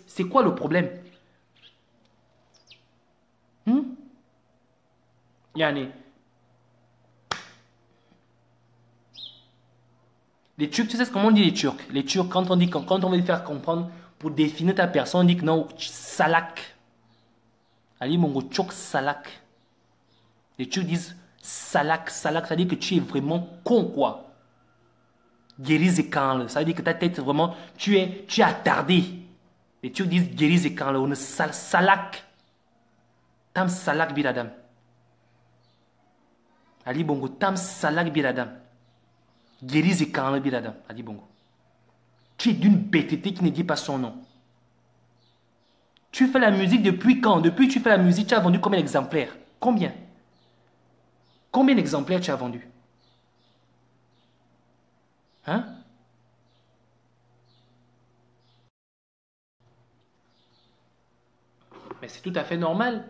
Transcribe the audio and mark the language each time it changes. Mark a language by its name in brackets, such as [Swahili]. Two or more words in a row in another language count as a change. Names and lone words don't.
[French] C'est quoi le problème? Yani. Les Turcs, tu sais comment on dit les Turcs? Les Turcs, quand on veut faire comprendre, pour définir ta personne, on dit que non, salak. Ali Mongo, Turc salak. Les Turcs disent salak, salak, ça veut dire que tu es vraiment con, quoi. Guérizékanle, ça veut dire que ta tête, vraiment, tu es attardé. Les Turcs disent guérizékanle, on salak. [Turkish] Tam salak biradam. Ali Bongo, tam salak biradam. Guérizékanle biradam, Ali Bongo. [French] Tu es d'une bêteté qui ne dit pas son nom. Tu fais la musique depuis quand? Depuis que tu fais la musique, tu as vendu combien d'exemplaires? Combien? Combien d'exemplaires tu as vendu? Hein? Mais c'est tout à fait normal.